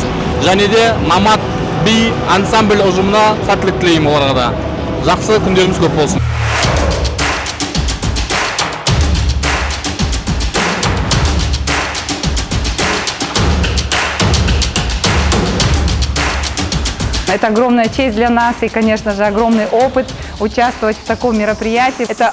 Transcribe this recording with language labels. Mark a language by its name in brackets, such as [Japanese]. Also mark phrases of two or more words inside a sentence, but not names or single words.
[Kazakh] Және де Намат би ансамбль ұжымына сәттілік тілеймін оларға да. Жақсы күндеріміз көп болсын. [Russian] Это огромная честь для нас и, конечно же, огромный опыт участвовать в таком мероприятии.